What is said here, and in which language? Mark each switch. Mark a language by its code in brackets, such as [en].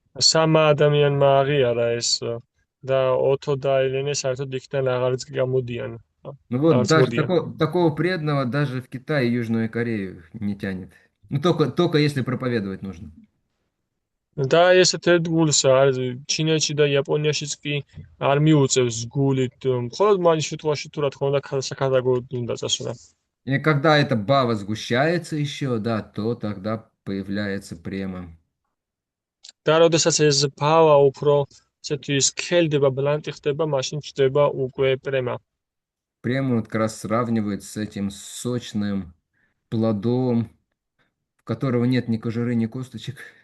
[ka] Сама ადამიანმა აღიარა ეს და ოტო და ელენე საერთოდ იქიდან აღარც გამოდიან. [ru] Ну вот, даже такого преданного даже в Китае и Южную Корею не тянет. Ну только если проповедовать нужно. [ka] და ესეთ ერთგულს ჩინეთში და იაპონიაშიც კი არ მიუწევს გულით. მხოლოდ მან შემთხვევაში თუ რა თქმა უნდა საკადაგო უნდა წასვლა. [ru] И когда эта бава сгущается еще, да, то тогда появляется према. [ka] და როდესაც ეს ბავა უფრო ესეთი სქელდება, ბლანტი ხდება, მაშინ ჩდება უკვე პრემა. [ru] Прему как раз сравнивают с этим сочным плодом, в которого нет ни кожуры, ни косточек.